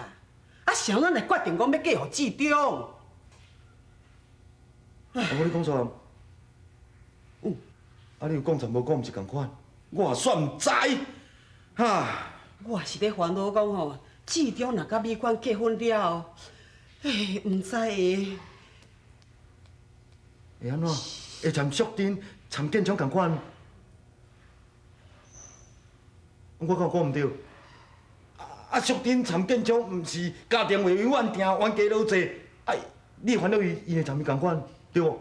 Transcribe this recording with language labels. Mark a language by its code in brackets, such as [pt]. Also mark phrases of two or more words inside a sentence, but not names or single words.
[nan] 啊，谁咱来决定讲要嫁予志忠？阿母，你讲错啊？啊，你有讲全无讲，毋是共款？我也算毋知，哈。我是咧烦恼讲吼，志忠若甲美娟结婚了后，毋知会安怎？会参淑珍、参建昌共款？我敢有讲毋对？啊，淑珍参建昌毋是家庭会永远定冤家老济，啊，你烦恼伊会参伊共款，对无？